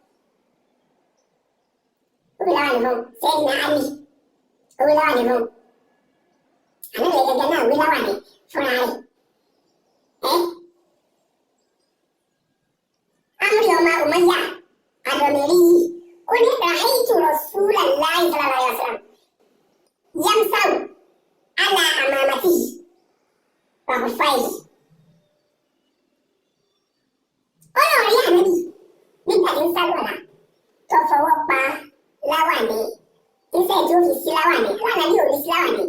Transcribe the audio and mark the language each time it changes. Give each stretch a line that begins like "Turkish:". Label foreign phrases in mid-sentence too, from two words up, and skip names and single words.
Yoruba: Ó wí láwàní fún Sayyidina Ali. Ó wí láwàní fún. Ànábì gẹ́gẹ́ náà wí láwàní fúnra rẹ̀. Amri ọmọ Umayya Ad-Damiri yìí. Ó ní
Arabic: رأيت رسول الله صلى الله عليه وسلم. يمسح على عمامته وخفيه.
Yoruba: Ó lọ rí Ànábì nígbà tí ń sálùwàlá tó fọwọ́ pa láwàní. Iṣẹ́ tí ó fi sí láwàní. Ànábì ò fi sí láwàní.